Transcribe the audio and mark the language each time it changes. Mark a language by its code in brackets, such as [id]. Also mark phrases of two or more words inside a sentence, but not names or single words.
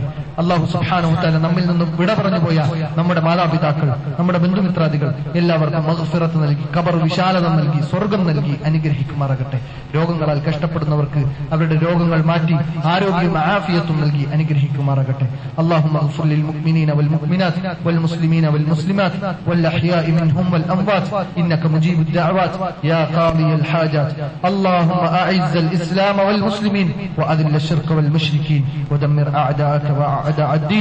[ar] الله سبحانه وتعالى [ml] നമ്മിൽ നിന്നും വിട പറഞ്ഞു പോയ നമ്മുടെ മാതാപിതാക്കൾ, നമ്മുടെ ബന്ധുമിത്രാദികൾ എല്ലാവർക്കും മഗ്ഫിറത്ത് നൽകി, ഖബർ വിശാലത നൽകി, സ്വർഗം നൽകി അനുഗ്രഹിക്കുമാറാകട്ടെ. രോഗങ്ങളാൽ കഷ്ടപ്പെടുന്നവർക്ക് അവരുടെ രോഗങ്ങൾ മാറ്റി ആരോഗ്യം ആഫിയത്തും നൽകി അനുഗ്രഹിക്കുമാറാകട്ടെ. [ar] اللهم اغفر للمؤمنين والمؤمنات والمسلمين والمسلمات والأحياء منهم والأموات إنك مجيب الدعوات يا قاضي الحاجات. اللهم أعز الإسلام والمسلمين وأذل الشرك والمشركين ودمر أعداءك وأعداء الدين.